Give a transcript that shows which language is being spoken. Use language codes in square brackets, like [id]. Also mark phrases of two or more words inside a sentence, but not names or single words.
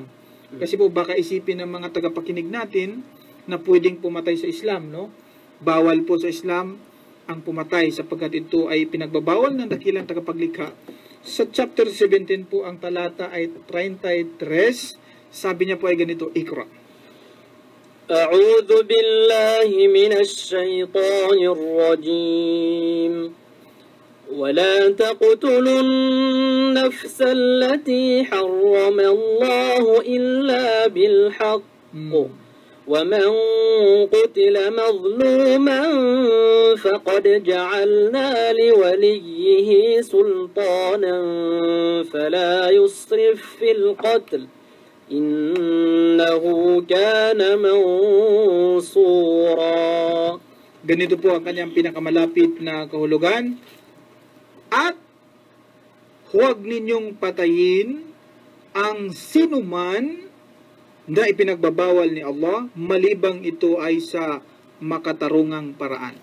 [tl] Kasi po baka isipin ng mga tagapakinig natin na pwedeng pumatay sa Islam, no? Bawal po sa Islam ang pumatay sapagkat ito ay pinagbabawal ng dakilang tagapaglikha. Sa chapter 17 po ang talata ay 33. Sabi niya po ay ganito, Iqra. [ar] أعوذ بالله من الشيطان الرجيم. ولا تقتلوا النفس التي حرم الله إلا بالحق ومن قتل مظلوما فقد جعلنا لوليه سلطانا فلا يسرف في القتل إنه كان منصورا. [tl] Ganito po ang kanyang pinakamalapit na kahulugan. At huwag ninyong patayin ang sinuman na ipinagbabawal ni Allah malibang ito ay sa makatarungang paraan.